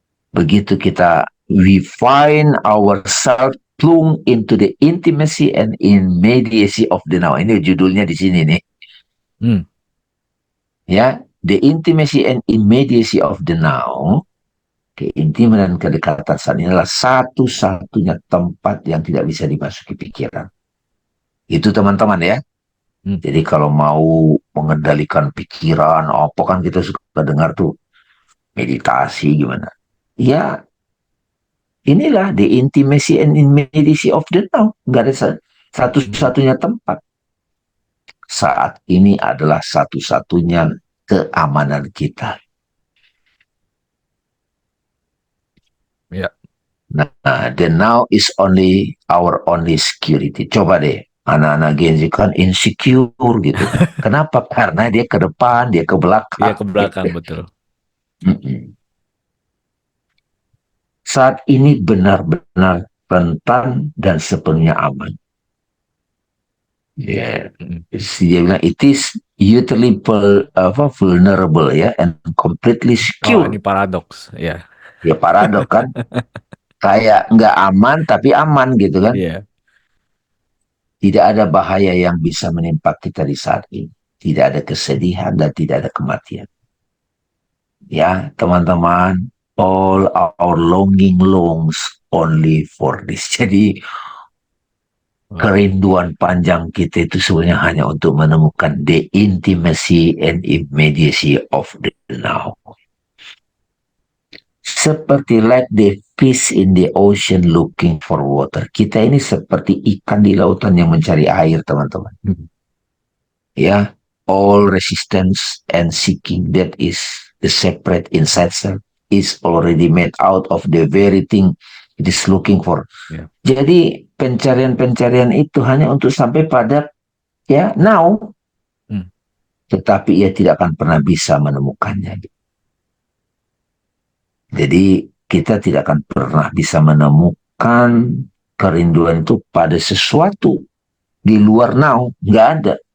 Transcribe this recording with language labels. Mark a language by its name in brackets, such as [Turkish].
[Indonesian] Begitu kita [English] we find ourselves plung into the intimacy and immediacy of the now. [Indonesian] Ini judulnya di sini nih. hmm, Ya, [English] the intimacy and immediacy of the now. [Indonesian] Keintiman dan kedekatan saat ini adalah satu-satunya tempat yang tidak bisa dimasuki pikiran. Itu teman-teman ya. hmm, Jadi kalau mau mengendalikan pikiran, apa kan kita suka dengar tuh meditasi gimana. Ya, Inilah [English] the intimacy and immediacy of the now. [Indonesian] Nggak ada satu-satunya tempat. Saat ini adalah satu-satunya keamanan kita. Ya. Nah, [English] the now is only our only security. [Indonesian] Coba deh, anak-anak Gen Z kan insecure gitu kan. Kenapa? Karena dia ke depan, dia ke Iya belakang. ke belakang betul. Saat ini benar-benar rentan dan sepenuhnya aman. Ya, dia bilang [English] it is utterly vulnerable [Indonesian] ya, [English] and completely Oh, secure. [Indonesian] ini paradoks ya. Ya paradok kan, kayak nggak aman tapi aman gitu kan. Iya. Tidak ada bahaya yang bisa menimpa kita di saat ini. Tidak ada kesedihan dan tidak ada kematian. Ya, teman-teman, [English] all our longing longs only for this. [Indonesian] Jadi, kerinduan panjang kita itu sebenarnya hanya untuk menemukan [English] the intimacy and immediacy of the now. [Indonesian] Seperti [English] like the fish in the ocean looking for water. [Indonesian] Kita ini seperti ikan di lautan yang mencari air, teman-teman. [English] Ya, all resistance and seeking that is the separate inside self is already made out of the very thing it is looking for. Yeah. [Indonesian] Jadi pencarian-pencarian itu hanya untuk sampai pada ya now, tetapi ia tidak akan pernah bisa menemukannya. Jadi kita tidak akan pernah bisa menemukan kerinduan itu pada sesuatu di luar now, nggak ada.